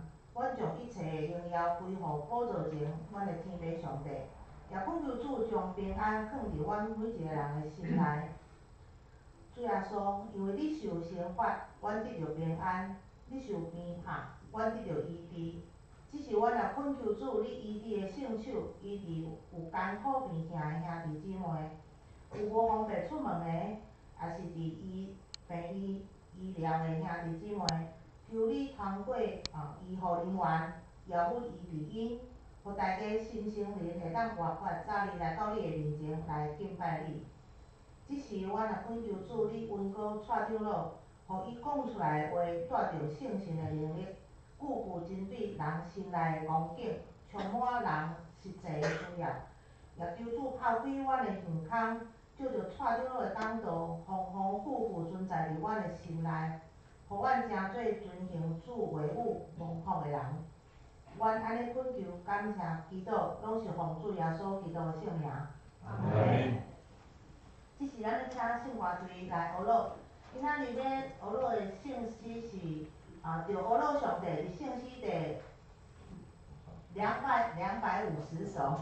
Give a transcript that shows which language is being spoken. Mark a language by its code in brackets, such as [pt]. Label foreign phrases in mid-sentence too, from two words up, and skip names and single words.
[nan] 阮将一切的荣耀归互宝座前，阮的天父上帝。也恳求主将平安放伫阮每一个人的心内。主耶稣，因为你受刑罚，阮得着平安；你受鞭拍，阮得着医治。只是阮也恳求主，你医治的圣手，医治有艰苦病痛的兄弟姊妹，有无方便出门的，也是伫病医疗的兄弟姊妹，求你通过医护人员，遥不医治因，互大家心心灵会当活泼，早日来到你的面前来敬拜你。即时，阮也恳求主，你恩膏蔡长老，互伊讲出来的话带着圣神的能力，句句针对人心内的光景，充满人实际的需要。也求主抛开阮的耳孔，借着蔡长老的讲道，丰丰富富存在伫阮的心内，互阮成做遵行主话语、蒙福的人。阮安尼恳求、感谢、祈祷，拢是奉主耶稣基督的圣名。阿门。即时咱要请圣歌队来学乐。今仔日要学乐的圣诗是着学乐上帝伫圣诗第250首。